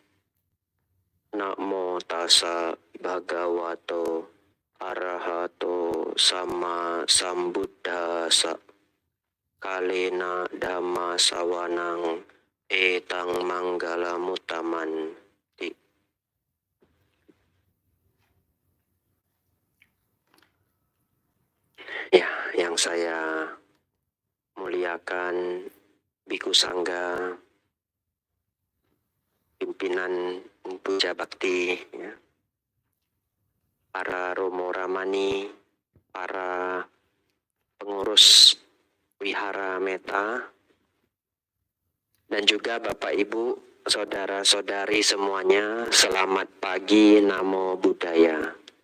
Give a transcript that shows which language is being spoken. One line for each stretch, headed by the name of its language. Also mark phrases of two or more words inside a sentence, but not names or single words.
Pali: Namo tassa bhagavato arahato sama sambuddhassa. Kalena dhamma sawanang etang manggalamutaman.
Indonesian: Ya, yang saya muliakan Biku Sangga, pimpinan Puja Bakti, ya, para Romo Ramani, para pengurus Wihara Meta, dan juga Bapak Ibu, saudara-saudari semuanya, selamat pagi,
Pali: Namo Buddhaya.